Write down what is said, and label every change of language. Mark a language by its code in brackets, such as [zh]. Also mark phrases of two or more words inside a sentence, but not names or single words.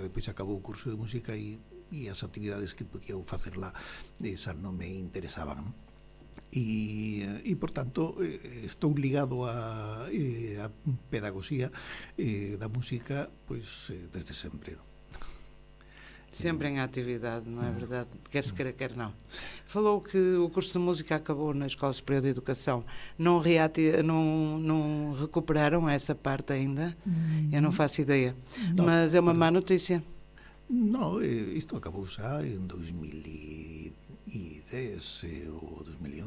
[gl] Depois acabou o curso de música e as actividades que podía facer lá esas non me interesaban. E por tanto estou ligado a pedagogía da música pois desde sempre. [pt] Sempre em atividade, não é verdade? Quer se queira, quer não. Falou que o curso de música acabou na Escola Superior de Educação. Não recuperaram essa parte ainda? Eu não faço ideia. Não, mas é uma má notícia. Não, isto acabou já em 2010 ou 2011.